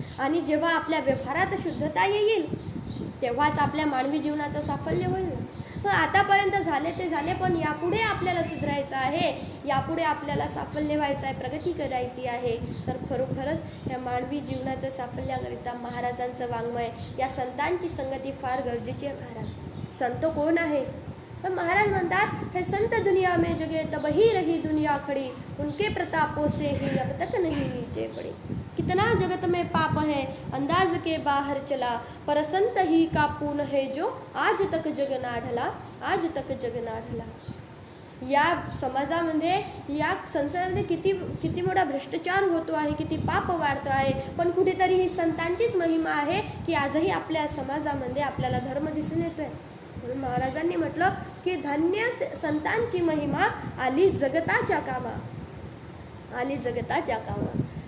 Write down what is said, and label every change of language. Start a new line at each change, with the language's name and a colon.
Marathi: आणि जेव्हा आपल्या व्यवहारात शुद्धता येईल तेव्हाच आपल्या मानवी जीवनाचं साफल्य होईल ना. मग आतापर्यंत झाले ते झाले, पण यापुढे आपल्याला सुधारायचं आहे, यापुढे आपल्याला साफल्य व्हायचं आहे, प्रगती करायची आहे. तर खरोखरच या मानवी जीवनाचं साफल्याकरिता महाराजांचं वाङ्मय, या संतांची संगती फार गरजेची आहे. महाराज संत कोण आहे? पण महाराज म्हणतात,
Hindi: हे संत दुनिया में जगे तब ही रही दुनिया खड़ी, उनके प्रतापों से ही अब तक नहीं नीचे पड़ी. कितना जगत में पाप है अंदाज के बाहर चला, पर संत ही का पून है जो आज तक जग ना ढला, आज तक जग ना ढला.
Marathi: या समाजामध्ये, या संसारामध्ये किती मोठा भ्रष्टाचार होतो आहे, किती पाप वाढतो आहे, पण कुठेतरी ही संतांचीच महिमा आहे की आजही आपल्या समाजामध्ये आपल्याला धर्म दिसून येतोय. म्हणून महाराजांनी म्हटलं की धन्य संतांची महिमा आली जगताच्या कामा, आली जगताच्या कामा.